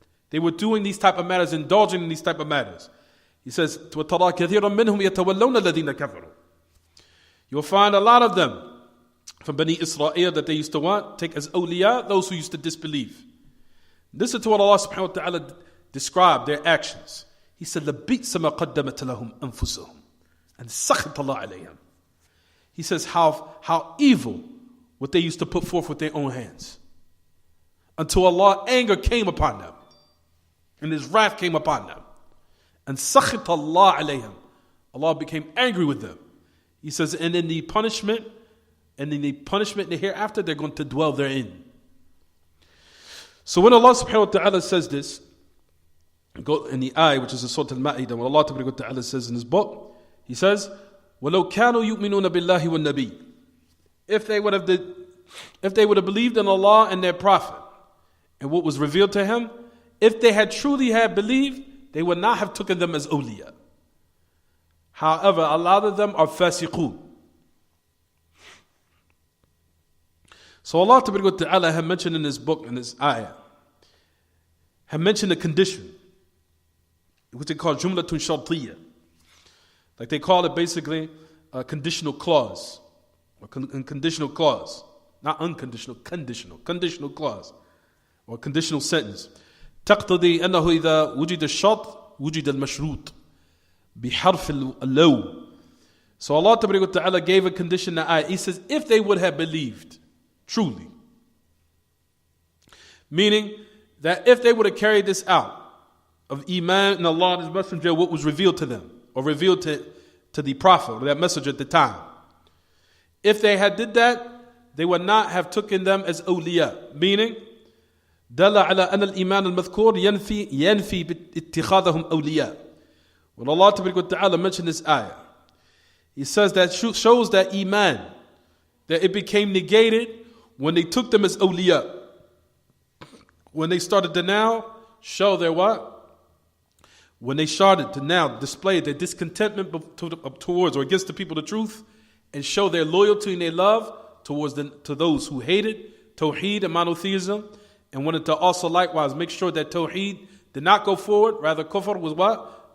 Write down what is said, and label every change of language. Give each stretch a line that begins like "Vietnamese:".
English: They were doing these type of matters, indulging in these type of matters. He says,
Arabic: وَتَرَى كَثِيرًا مِّنْهُمْ يَتَوَلَّوْنَ الَّذِينَ كَفَرُوا.
English: You'll find a lot of them from Bani Israel that they used to take as awliya, those who used to disbelieve. Listen to what Allah subhanahu wa ta'ala described their actions. He said,
Arabic: لَبِئْسَ مَا قَدَّمَتْ لَهُمْ أَنفُسُهُم أَنْ سَخِطَ اللَّهُ عَلَيْهِمْ.
English: He says how evil what they used to put forth with their own hands, until Allah's anger came upon them and His wrath came upon them.
Arabic: And سَخِطَ اللَّهُ عَلَيْهِمْ.
English: Allah became angry with them. He says, and in the punishment in the hereafter, they're going to dwell therein. So when Allah subhanahu wa ta'ala says this, go in the ayah which is in Surah Al-Ma'idah, when Allah ta'ala says in His book, He says,
Arabic: وَلَوْ كَانُوا يُؤْمِنُونَ بِاللَّهِ وَالنَّبِيِّ.
English: If they would have believed in Allah and their Prophet and what was revealed to him, if they had truly believed, they would not have taken them as awliya. However, a lot of them are fasiqun. So Allah Ta'ala had mentioned in His book, in this ayah, had mentioned a condition, which they call jumlatun shartiyya. Like they call it basically a conditional clause. Or conditional clause. Not unconditional, conditional clause. Or conditional sentence.
Arabic: تقتضي أنه إذا وجد الشرط وجد المشروط بحرف اللو.
English: So Allah Ta'ala gave a condition that ayah. He says, if they would have believed, truly. Meaning that if they would have carried this out, of Iman and Allah and His Messenger, what was revealed to them, or revealed to the Prophet, or that messenger at the time. If they had did that, they would not have taken them as awliya.
Arabic: Meaning, دل على أن الإيمان المذكور ينفي باتخاذهم أولياء.
English: When Allah Ta'ala mentioned this ayah, He says that shows that Iman, that it became negated when they took them as awliya. When they started to now show their what? When they started to now display their discontentment towards or against the people of the truth, and show their loyalty and their love to those who hated Tawheed and monotheism, and wanted to also likewise make sure that Tawheed did not go forward, rather kufr was what?